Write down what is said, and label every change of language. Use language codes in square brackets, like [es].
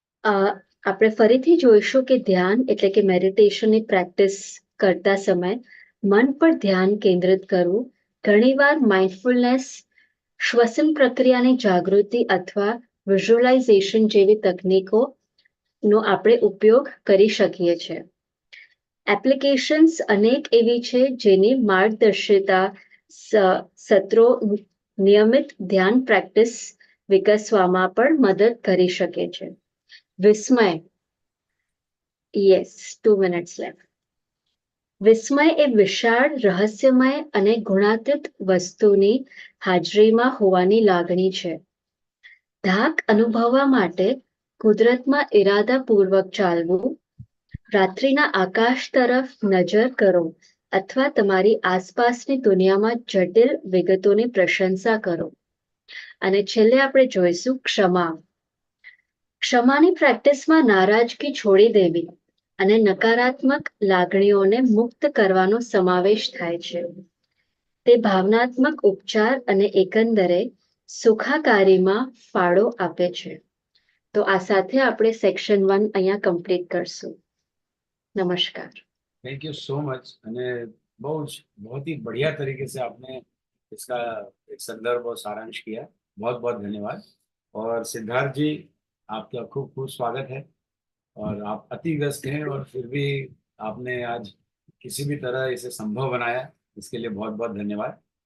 [gu] આપણે ફરીથી જોઈશું કે ધ્યાન એટલે કે મેડિટેશનની પ્રેક્ટિસ કરતા સમય મન પર ધ્યાન કેન્દ્રિત કરવું, ઘણીવાર માઇન્ડફુલનેસ, શ્વસન પ્રક્રિયાની જાગૃતિ અથવા વિઝ્યુઅલાઇઝેશન જેવી તકનીકોનો આપણે ઉપયોગ કરી શકીએ છીએ. એપ્લિકેશન્સ અનેક એવી છે જેની માર્ગદર્શિતા સત્રો નિયમિત ધ્યાન પ્રેક્ટિસ વિકસવામાં પણ મદદ કરી શકે છે. [en] Vismay, yes, 2 minutes left. [gu] વિસ્મય એ વિશાળ, રહસ્યમય અને ગુણાતીત વસ્તુની હાજરીમાં હોવાની લાગણી છે. ધાક અનુભવવા માટે કુદરતમાં ઇરાદાપૂર્વક ચાલવું, રાત્રિના આકાશ તરફ નજર કરો અથવા તમારી આસપાસની દુનિયામાં જટિલ વિગતોની પ્રશંસા કરો. અને છેલ્લે આપણે જોઈશું ક્ષમા. ક્ષમાની પ્રેક્ટિસમાં નારાજગી છોડી દેવી અને નકારાત્મક લાગણીઓને મુક્ત કરવાનો સમાવેશ થાય છે. તે ભાવનાત્મક ઉપચાર અને એકંદરે સુખાકારીમાં ફાળો આપે છે. તો આ સાથે આપણે સેક્શન 1 અહીંયા કમ્પ્લીટ કરશું. [hi] नमस्कार. [en] Thank you so much. [hi] અને बहुत ही बढ़िया तरीके से आपने इसका एक संदर्भ और सारांश किया. बहुत बहुत धन्यवाद. और सिद्धार्थ जी, आपका खूब खूब स्वागत है. और आप अति व्यस्त हैं और फिर भी आपने आज किसी भी तरह इसे संभव बनाया, इसके लिए बहुत बहुत धन्यवाद.